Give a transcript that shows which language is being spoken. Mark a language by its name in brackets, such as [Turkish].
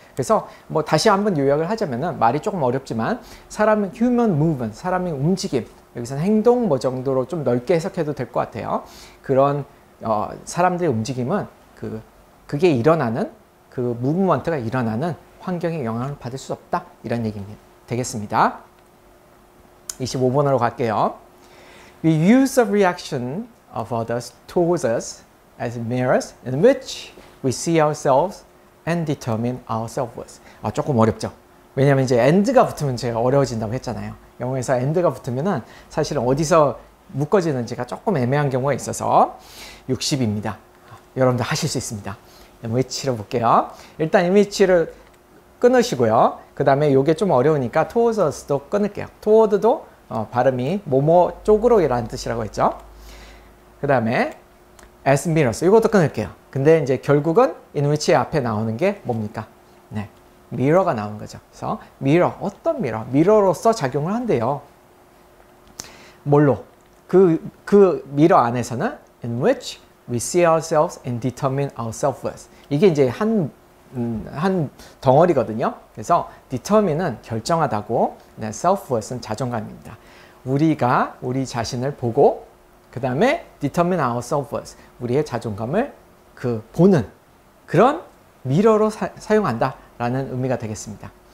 [Korean] 그래서 뭐 다시 한번 요약을 하자면은 말이 조금 어렵지만 사람은 human movement, 사람의 움직임, 여기서는 행동 뭐 정도로 좀 넓게 해석해도 될 것 같아요. 그런 사람들의 움직임은 그게 일어나는 그 무브먼트가 일어나는 환경에 영향을 받을 수 없다 이런 얘기입니다. 되겠습니다. 25번으로 갈게요. [English] We use the reaction of others towards us as mirrors in which we see ourselves and determine our self-worth. [Korean] 조금 어렵죠. 왜냐하면 이제 and가 붙으면 제가 어려워진다고 했잖아요. 영어에서 and가 붙으면은 사실은 어디서 묶어지는지가 조금 애매한 경우가 있어서 60입니다. 여러분들 하실 수 있습니다. which로 볼게요. 일단 which를 끊으시고요. 그 다음에 이게 좀 어려우니까 towards us도 끊을게요. toward도 발음이 뭐뭐 쪽으로 라는 뜻이라고 했죠. 그 다음에 as mirrors. 이것도 끊을게요. 근데 이제 결국은 in which 앞에 나오는 게 뭡니까? 네, mirror가 나오는 거죠. 그래서 mirror, 어떤 mirror? mirror로서 작용을 한대요. 뭘로? 그 mirror 안에서는 [English] in which we see ourselves and determine our self-worth. [Korean] 이게 이제 한 덩어리거든요. 그래서 determine은 결정하다고, 네, self-worth는 자존감입니다. 우리가 우리 자신을 보고 그 다음에 [English] determine our self-worth, [Korean] 우리의 자존감을 보는 그런 미러로 사용한다라는 의미가 되겠습니다.